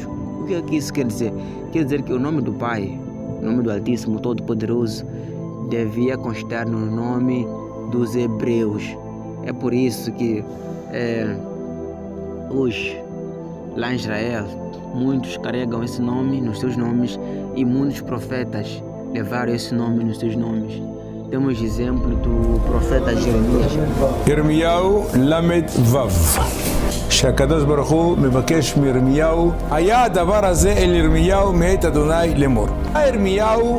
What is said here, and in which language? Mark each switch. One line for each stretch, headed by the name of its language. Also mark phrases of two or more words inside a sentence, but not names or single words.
Portuguese: O que é que isso quer dizer? Quer dizer que o nome do Pai, o nome do Altíssimo Todo-Poderoso, devia constar no nome dos hebreus. É por isso que hoje, lá em Israel, muitos carregam esse nome nos seus nomes e muitos profetas levaram esse nome nos seus nomes. Temos exemplo do profeta Jeremias.
Hebrew: ירמיהו ל"ו, שהקדוש ברוך הוא מבקש מירמיהו, היה הדבר הזה אל ירמיהו מאת אדוני לאמור. ירמיהו